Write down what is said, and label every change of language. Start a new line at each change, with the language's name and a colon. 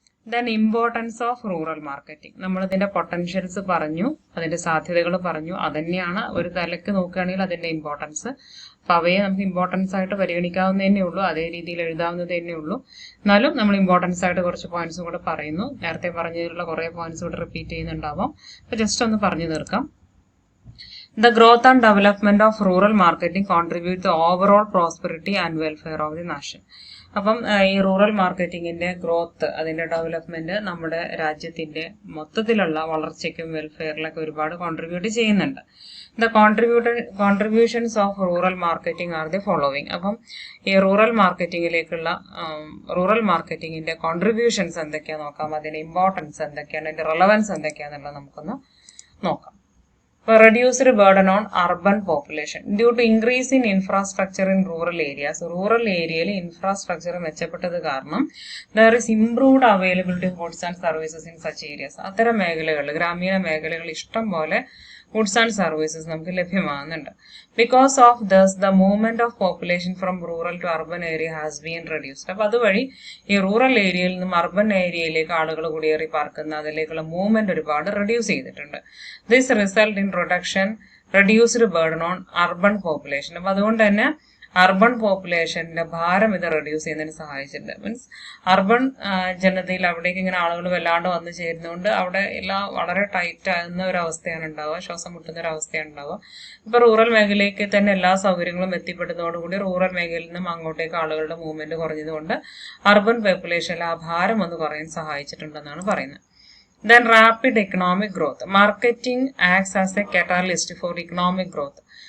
English: Then importance of rural marketing.
Malayalam: നമ്മളിതിന്റെ potentials പറഞ്ഞു, അതിന്റെ സാധ്യതകൾ പറഞ്ഞു. അതന്നെയാണ് ഒരു തലക്ക് നോക്കുകയാണെങ്കിൽ അതിന്റെ ഇമ്പോർട്ടൻസ്. അപ്പൊ അവയെ നമുക്ക് ഇമ്പോർട്ടൻസ് ആയിട്ട് പരിഗണിക്കാവുന്നതന്നെ ഉള്ളൂ, അതേ രീതിയിൽ എഴുതാവുന്നത് തന്നെ ഉള്ളൂ. എന്നാലും നമ്മൾ ഇമ്പോർട്ടൻസ് ആയിട്ട് കുറച്ച് പോയിന്റ്സും കൂടെ പറയുന്നു. നേരത്തെ പറഞ്ഞതിലുള്ള കുറെ പോയിന്റ്സ് കൂടെ റിപ്പീറ്റ് ചെയ്യുന്നുണ്ടാവാം. അപ്പൊ ജസ്റ്റ് ഒന്ന് പറഞ്ഞു തീർക്കാം.
English: The growth and development of rural marketing contribute to overall prosperity and welfare of the nation.
Malayalam: അപ്പം ഈ റൂറൽ മാർക്കറ്റിങ്ങിന്റെ ഗ്രോത്ത്, അതിന്റെ ഡെവലപ്മെന്റ് നമ്മുടെ രാജ്യത്തിന്റെ മൊത്തത്തിലുള്ള വളർച്ചയ്ക്കും വെൽഫെയറിലൊക്കെ ഒരുപാട് കോൺട്രിബ്യൂട്ട് ചെയ്യുന്നുണ്ട്.
English: The contributions of rural marketing are the following.
Malayalam: അപ്പം ഈ റൂറൽ മാർക്കറ്റിങ്ങിന്റെ കോൺട്രിബ്യൂഷൻസ് എന്തൊക്കെയാ നോക്കാം, അതിന്റെ ഇമ്പോർട്ടൻസ് എന്തൊക്കെയാണ്, അതിന്റെ റെലവൻസ് എന്തൊക്കെയാണെന്നുള്ളത് നമുക്കൊന്ന് നോക്കാം.
English: Reduced burden on urban population due to increase in infrastructure in rural areas. Rural area infrastructure
Malayalam: മെച്ചപ്പെട്ടത് കാരണം
English: there is improved availability of goods and services in such areas.
Malayalam: അത്തരം മേഖലകൾ, ഗ്രാമീണ മേഖലകൾ ഇഷ്ടം പോലെ ഗുഡ്സ് ആൻഡ് സർവീസസ് നമുക്ക് ലഭ്യമാകുന്നുണ്ട്.
English: Because of thus the movement of population from rural to urban area has been reduced.
Malayalam: അപ്പൊ അതുവഴി ഈ റൂറൽ ഏരിയയിൽ നിന്നും അർബൻ ഏരിയയിലേക്ക് ആളുകൾ കുടിയേറി പാർക്കുന്ന അതിലേക്കുള്ള മൂവ്മെന്റ് ഒരുപാട് റെഡ്യൂസ് ചെയ്തിട്ടുണ്ട്.
English: This result in reduced burden on urban population.
Malayalam: അപ്പൊ അതുകൊണ്ട് തന്നെ അർബൻ പോപ്പുലേഷന്റെ ഭാരം ഇത് റെഡ്യൂസ് ചെയ്യുന്നതിന് സഹായിച്ചിട്ടുണ്ട്. മീൻസ് അർബൻ ജനതയിൽ അവിടേക്ക് ഇങ്ങനെ ആളുകൾ വല്ലാണ്ട് വന്നു ചേരുന്നതുകൊണ്ട് അവിടെ എല്ലാം വളരെ ടൈറ്റ് ആകുന്ന ഒരു അവസ്ഥയാണ് ഉണ്ടാവുക, ശ്വാസം മുട്ടുന്ന ഒരു അവസ്ഥയാണ് ഉണ്ടാവുക. ഇപ്പൊ റൂറൽ മേഖലയ്ക്ക് തന്നെ എല്ലാ സൗകര്യങ്ങളും എത്തിപ്പെടുന്നതോടുകൂടി റൂറൽ മേഖലയിൽ നിന്നും അങ്ങോട്ടേക്ക് ആളുകളുടെ മൂവ്മെന്റ് കുറഞ്ഞതുകൊണ്ട് അർബൻ പോപ്പുലേഷനിൽ ആ ഭാരം ഒന്ന് കുറയാൻ സഹായിച്ചിട്ടുണ്ടെന്നാണ് പറയുന്നത്.
English: Then rapid economic growth. Marketing acts as a catalyst for economic growth.